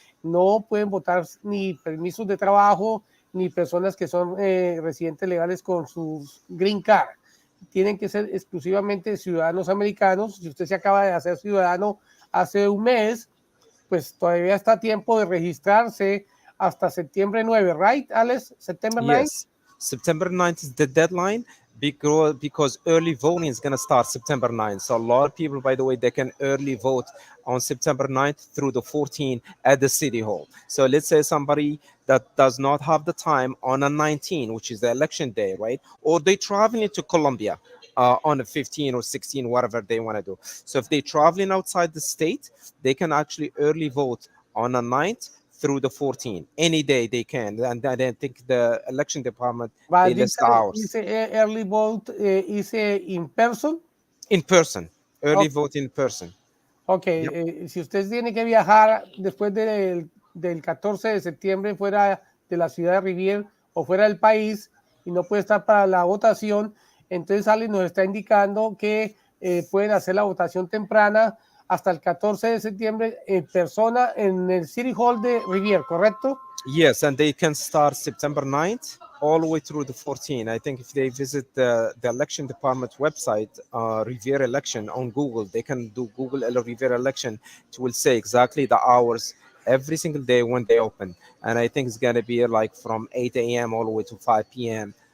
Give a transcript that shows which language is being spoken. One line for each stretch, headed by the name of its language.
Spanish: No pueden votar ni permisos de trabajo, ni personas que son residentes legales con sus green card. Tienen que ser exclusivamente ciudadanos americanos. Si usted se acaba de hacer ciudadano hace un mes, pues todavía está a tiempo de registrarse hasta septiembre 9, right, Alex?
English: September 9? Yes, September 9th is the deadline because early voting is going to start September 9th. So a lot of people, by the way, they can early vote on September 9th through the 14th at the City Hall. So let's say somebody that does not have the time on a 19, which is the election day, right? Or they traveling to Colombia on a 15 or 16, whatever they want to do. So if they're traveling outside the state, they can actually early vote on a 9th through the 14th. Any day they can. And I think the election department, they list hours. Is early vote is in person? In person. Early vote in person.
Spanish: Ok, si usted tiene que viajar después del 14 de septiembre fuera de la ciudad de Rivier o fuera del país y no puede estar para la votación, entonces Alex nos está indicando que pueden hacer la votación temprana hasta el 14 de septiembre en persona en el City Hall de Rivier, ¿correcto?
English: Yes, and they can start September 9th all the way through the 14th. I think if they visit the election department website, Rivier election on Google, they can do Google Rivier election. It will say exactly the hours every single day when they open. And I think it's going to be like from 8 a.m. all the way to 5 p.m.